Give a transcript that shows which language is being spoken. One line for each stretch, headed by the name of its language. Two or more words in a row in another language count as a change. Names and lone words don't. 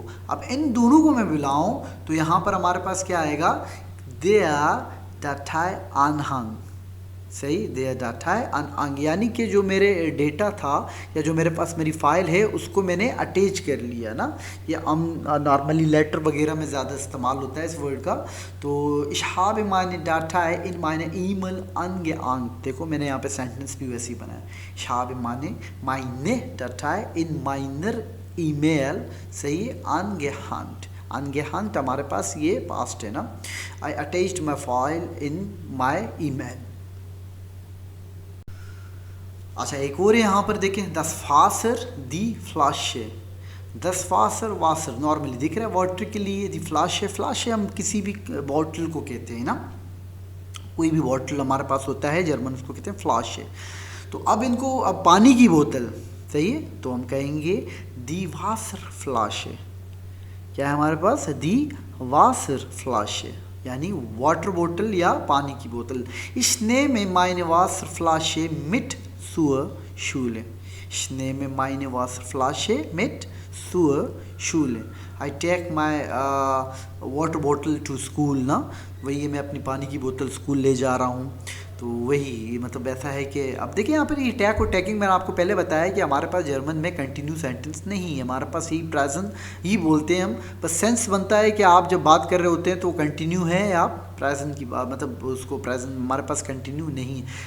Hindi: अब इन दोनों को मैं मिलाऊं तो यहाँ पर हमारे पास क्या आएगा,
German: der Datei Anhang।
Hindi: सही,
German: der Datei Anhang
Hindi: यानी कि जो मेरे डेटा था या जो मेरे पास मेरी फाइल है उसको मैंने अटैच कर लिया ना। ये नॉर्मली लेटर वगैरह में ज़्यादा इस्तेमाल होता है इस वर्ड का।
German: तो ich habe meine Datei in meine E-Mail angehangen।
Hindi: देखो मैंने यहाँ पे सेंटेंस भी वैसे ही बनाया,
German: ich habe meine Datei in meiner E-Mail, सही, angehangen।
Hindi: angehangen हमारे पास ये पास्ट है ना।
English: I attached my file in my email।
Hindi: अच्छा एक और यहाँ पर देखें,
German: das Wasser die Flasche। das Wasser
Hindi: वासर नॉर्मली दिख रहा है वाटर के लिए,
German: die Flasche,
Hindi: फ्लाशे हम किसी भी बॉटल को कहते हैं ना, कोई भी बॉटल हमारे पास होता है जर्मन उसको कहते हैं फ्लाशे। तो अब इनको, अब पानी की बोतल, सही है, तो हम कहेंगे
German: die Wasser Flasche.
Hindi: क्या है हमारे पास,
German: die Wasser Flasche
Hindi: यानी
English: water bottle
Hindi: या पानी की बोतल।
German: Ich nehme meine Wasserflasche mit zur Schule। Ich nehme meine Wasserflasche mit zur Schule।
English: I take my water bottle to school
Hindi: ना, वही मैं अपनी पानी की बोतल स्कूल ले जा रहा हूँ। तो वही मतलब ऐसा है कि अब देखिए यहाँ पर ये टैग और टैगिंग मैंने आपको पहले बताया कि हमारे पास जर्मन में
English: continue sentence
Hindi: नहीं है, हमारे पास ही प्रेजेंट ही बोलते हैं हम। बस सेंस बनता है कि आप जब बात कर रहे होते हैं तो कंटिन्यू है या प्रेजेंट की बात, मतलब उसको प्रेजेंट हमारे पास कंटिन्यू नहीं है।